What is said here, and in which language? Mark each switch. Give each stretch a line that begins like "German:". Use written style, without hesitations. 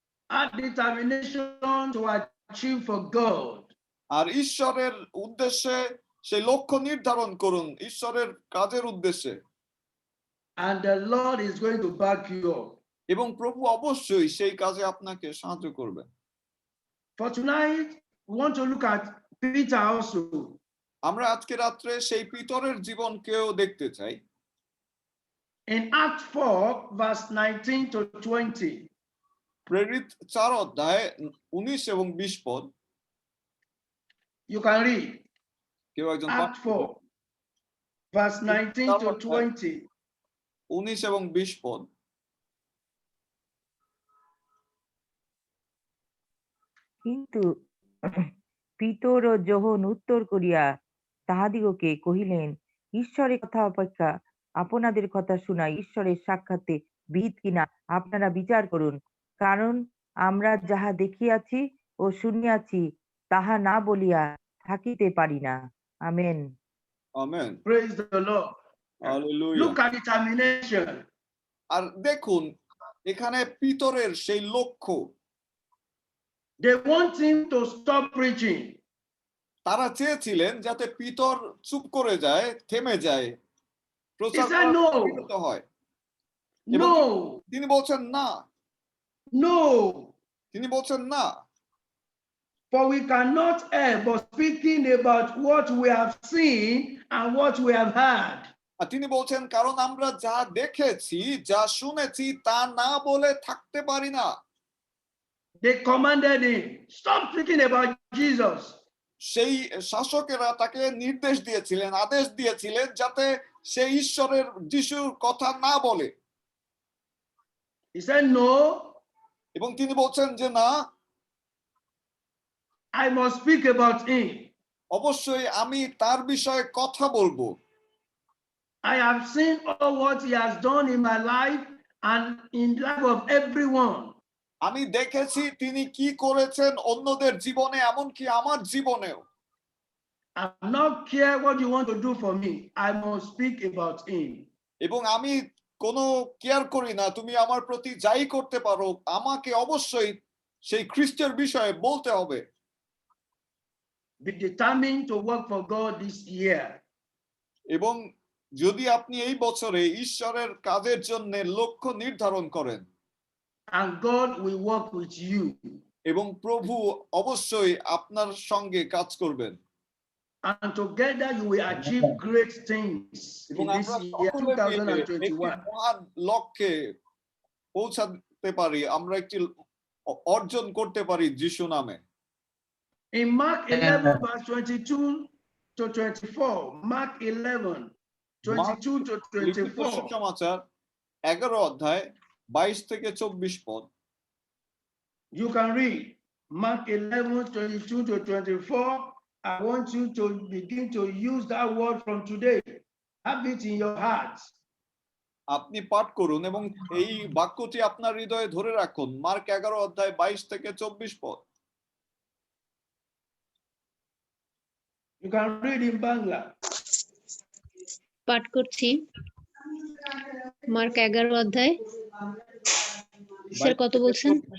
English: Have determination to achieve for God.
Bangla: আর ঈশ্বরের উদ্দেশ্যে সেই লক্ষ্য নির্ধারণ করুন, ঈশ্বরের কাজের উদ্দেশ্যে।
English: And the Lord is going to back you up.
Bangla: এবং প্রভু অবশ্যই সেই কাজে আপনাকে সাহায্য করবেন।
English: For tonight, we want to look at Peter also.
Bangla: আমরা আজকে রাত্রে সেই পিতরের জীবনকেও দেখতে চাই।
English: In Acts 4, verse 19 to 20.
Bangla: প্রেরিত 4 অধ্যায় 19 এবং 20 পদ।
English: You can read.
Bangla: কেউ একজন
English: Acts 4, verse 19 to 20.
Bangla: 19 এবং 20 পদ। কিন্তু পিতর ও যোহন উত্তর করিয়া তাহাদিগকে কহিলেন, ঈশ্বরের কথা অপেক্ষা আপনাদের কথা শোনা ঈশ্বরের সাক্ষাতে বিহিত কিনা আপনারা বিচার করুন, কারণ আমরা যাহা দেখিয়াছি ও শুনিয়াছি তাহা না বলিয়া থাকিতে পারি না। Amen. Amen.
English: Praise the Lord.
Bangla: Hallelujah.
English: Look at determination.
Bangla: আর দেখুন এখানে পিতরের সেই লক্ষ্য।
English: They want him to stop preaching.
Bangla: তারা চেয়েছিলেন যাতে পিতর চুপ করে যায়, থেমে যায়, প্রচার
English: He said, no.
Bangla: করা হয়।
English: No.
Bangla: তিনি বলছেন না।
English: No.
Bangla: তিনি বলছেন না।
English: For we cannot err but speaking about what we have seen and what we have heard.
Bangla: আর তিনি বলছেন, কারণ আমরা যা দেখেছি, যা শুনেছি তা না বলে থাকতে পারি না।
English: They commanded him, stop speaking about Jesus.
Bangla: সেই শাসকেরা তাকে নির্দেশ দিয়েছিলেন, আদেশ দিয়েছিলেন যাতে সে ঈশ্বরের যিশুর কথা না বলে।
English: He said, no.
Bangla: এবং তিনি বলছেন যে না,
English: I must speak about him.
Bangla: অবশ্যই আমি তার বিষয়ে কথা বলবো।
English: I have seen all what he has done in my life and in the life of everyone.
Bangla: আমি দেখেছি তিনি কি করেছেন অন্যদের জীবনে, এমনকি আমার জীবনেও।
English: I'm not care what you want to do for me. I must speak about him.
Bangla: এবং আমি কোনো কেয়ার করি না তুমি আমার প্রতি যাই করতে পারো, আমাকে অবশ্যই সেই খ্রিস্টের বিষয়ে বলতে হবে।
English: Be determined to work for God this year.
Bangla: এবং যদি আপনি এই বছরে ঈশ্বরের কাজের জন্য লক্ষ্য নির্ধারণ করেন,
English: and God will work with you.
Bangla: এবং প্রভু অবশ্যই আপনার সঙ্গে কাজ করবেন।
English: And together you will achieve great things in this year 2021.
Bangla: মহান লক্ষ্যে পৌঁছাতে পারি, আমরা একটি অর্জন করতে পারি যিশু নামে।
English: In Mark 11 verse 22 to 24, Mark 11 22 to 24.
Bangla: সুসমাচার 11 অধ্যায় 22 থেকে 24 পদ।
English: You can read Mark 11 22 to 24. I want you to begin to use that word from today. Have it in your heart.
Bangla: আপনি পাঠ করুন এবং এই বাক্যটি আপনার হৃদয়ে ধরে রাখুন। মার্ক 11 অধ্যায় 22 থেকে 24 পদ।
English: You can read in Bangla.
Bangla: পাঠ করছি। মার্ক 11 অধ্যায় স্যার কত বলছেন?